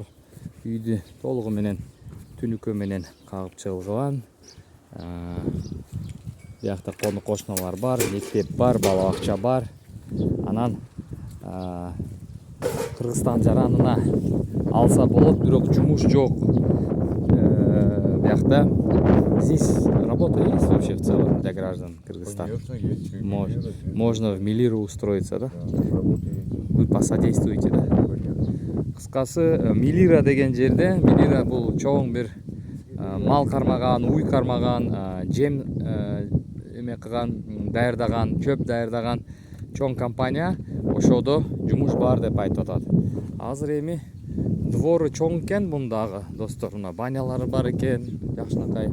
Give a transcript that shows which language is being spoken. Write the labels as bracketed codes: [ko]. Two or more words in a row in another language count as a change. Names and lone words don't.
[ky] Үйді толығы менен түнүкө менен кагып чыгылган. Биякта кону кошуналар бар, мектеп бар, бала бакча бар. Анан Кыргызстан жаранына алса болот, бирок жумуш жок. [ru] Биякта здесь работа есть вообще в целом для граждан Кыргызстана? Конечно, есть. Можно в Милиру устроиться, да? Работа есть. Вы посодействуете, да? Конечно. [ky] Кыскасы Милира деген жерде, Милира бул чоң бир мал кармаган, уй кармаган, жем эме кылган, даярдаган, чөп даярдаган чоң компания. Ошодо жумуш бар деп айтып атат. Азыр эми двору чоң экен бундагы, достор, мына банялары бар экен, жакшынакай.